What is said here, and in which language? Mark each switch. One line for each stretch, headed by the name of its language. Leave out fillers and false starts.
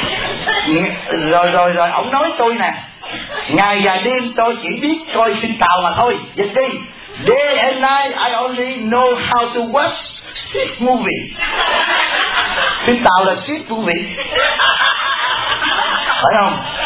Vietnamese: Chưa nữa. Rồi, ổng nói tôi nè, ngày và đêm tôi chỉ biết coi phim tàu mà thôi. Dịch đi.
English: Day and night I only know how to watch this movie.
Vietnamese: Phim tàu là
English: this movie,
Vietnamese: phải không?